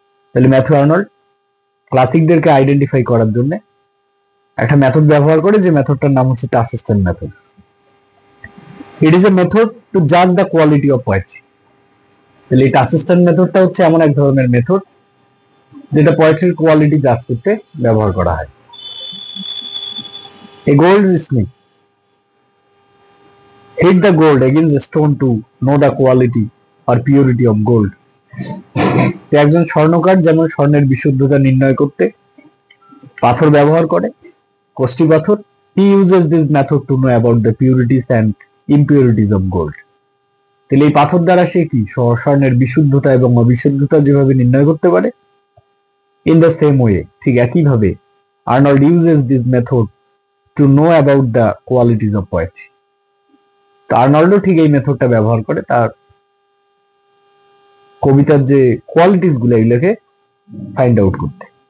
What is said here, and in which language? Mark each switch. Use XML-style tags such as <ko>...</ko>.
<bn>তাহলে Matthew Arnold ক্লাসিকদেরকে identify করার জন্য একটা মেথড ব্যবহার করে, যে মেথডটার নাম হচ্ছে task system method.</bn> <en>It is a method two Jaaz the quality of poetry.</en> <bn>তাহলে এই টাস্ক সিস্টেম মেথডটা হচ্ছে এমন এক ধরনের মেথড যেটা পোয়েট্রির কোয়ালিটি জাজ করতে ব্যবহার করা হয়।</bn> <en>A goldsmith hit the gold against the stone to know the quality or purity of gold.</en> <bn>একজন স্বর্ণকার যেমন স্বর্ণের বিশুদ্ধতা নির্ণয় করতে পাথর ব্যবহার করে, কোষ্টি পাথর,</bn> <en>he uses this method to know about the purities and impurities of gold.</en> <bn>তাহলে এই পাথর দ্বারা সে কি স্বর্ণের বিশুদ্ধতা এবং অবিশুদ্ধতা যেভাবে নির্ণয় করতে পারে,</bn> <en>in the same way,</en> <bn>ঠিক একইভাবে Arnold</bn> <en>uses this method to know about the qualities of poetry.</en> <bn>তো আর্নল্ডও ঠিক এই মেথডটা ব্যবহার করে তার কবিতার যে কোয়ালিটিস গুলো এগুলোকে ফাইন্ড আউট করতে।</bn>